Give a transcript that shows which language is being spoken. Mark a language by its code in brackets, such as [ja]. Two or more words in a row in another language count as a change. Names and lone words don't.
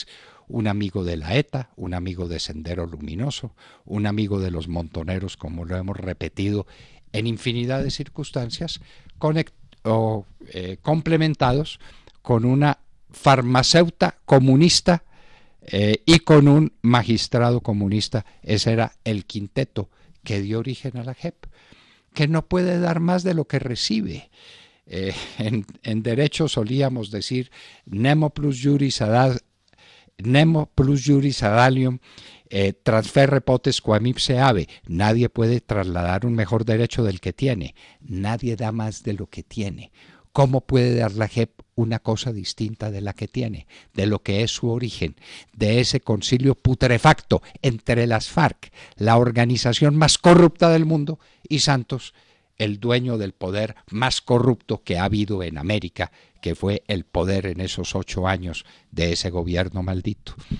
[es] Un amigo de la ETA, un amigo de Sendero Luminoso, un amigo de los montoneros, como lo hemos repetido en infinidad de circunstancias, complementados con una farmacéutica comunista y con un magistrado comunista. Ese era el quinteto que dio origen a la JEP, que no puede dar más de lo que recibe. En derecho solíamos decir [la] nemo plus juris adalium transferre potes quam ipse habe. [es] Nadie puede trasladar un mejor derecho del que tiene. Nadie da más de lo que tiene. ¿Cómo puede dar la JEP una cosa distinta de la que tiene, de lo que es su origen, de ese concilio putrefacto entre las FARC, la organización más corrupta del mundo, y Santos, el dueño del poder más corrupto que ha habido en América, que fue el poder en esos 8 años de ese gobierno maldito?